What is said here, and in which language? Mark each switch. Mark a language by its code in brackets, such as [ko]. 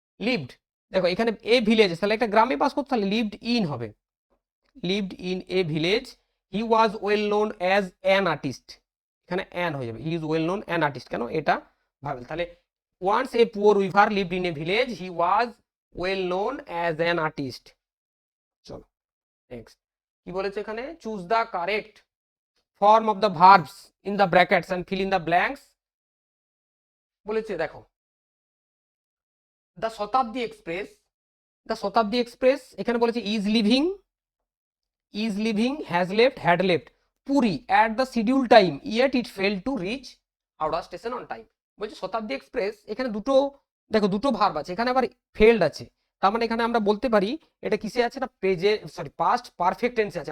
[en] lived, [bn] দেখো এখানে [en] a village, [bn] তাহলে একটা গ্রামে বাস করতো, তাহলে [en] lived in [bn] হবে, [en] lived in a village, he was well known as an artist, [bn] এখানে [en] an [bn] হয়ে যাবে, [en] he is well known an artist, [bn] কেন এটা ভাবেল। [en] তাহলে once a poor weaver lived in a village, he was well known as an artist. [bn] চলো next কি বলেছে এখানে, [en] Choose the correct form of the verbs in the brackets and fill in the blanks. [bn] বলেছে দেখো, [en] the Shatabdi express, the Shatabdi express [bn] এখানে বলেছে [en] is leaving, has left, had left Puri at the scheduled time, yet it failed to reach Howrah station on time। [bn] বলছে শতাব্দী express, এখানে দুটো দেখো, দুটো verb আছে, এখানে আবার ফেল্ড আছে, তার মানে এখানে আমরা বলতে পারি এটা কিসে আছে না, পাস্ট পারফেক্ট টেন্সে আছে।